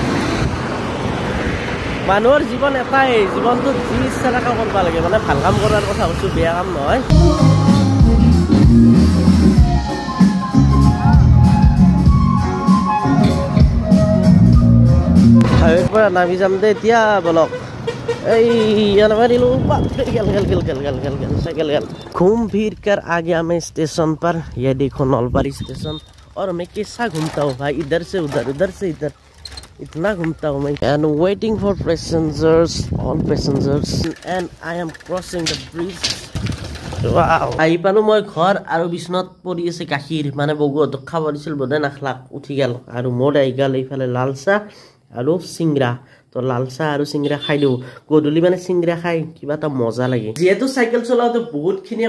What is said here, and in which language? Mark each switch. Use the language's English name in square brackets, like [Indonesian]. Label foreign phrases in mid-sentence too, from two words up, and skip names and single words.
[Assamese] মানুহৰ জীৱন এটাই জীৱনটোত যি ইচ্ছা থকা কৰিব লাগে মানে ভাল কাম কৰাৰ কথা কৈছোঁ বেয়া কাম নহয় হাইৱেৰ পৰা নামি যাম দে এতিয়া বলক [Hindi] घूम फिर कर आ गया मैं स्टेशन पर ये देखो नौलबारी स्टेशन और मैं कैसा घूमता हूँ भाई इधर से उधर उधर से इधर इतना घूमता हूँ मैं [English] and waiting for passengers all passengers and I am crossing the bridge [Assamese] আহি পালোঁ মই ঘৰ আৰু বিচনাত পৰি আছে গাখীৰ মানে বগুহঁতক খাব দিছিল বোধে নাখলাক উঠি গেল আৰু মোৰ আহি গ'ল এইফালে লাল চাহ আৰু চিংৰা তো লাল চাহ আৰু চিংৰা খাই দিওঁ গধূলি মানে চিংৰা খাই কিবা এটা মজা লাগে যিহেতু চাইকেল চলাওঁতে বহুতখিনিয়ে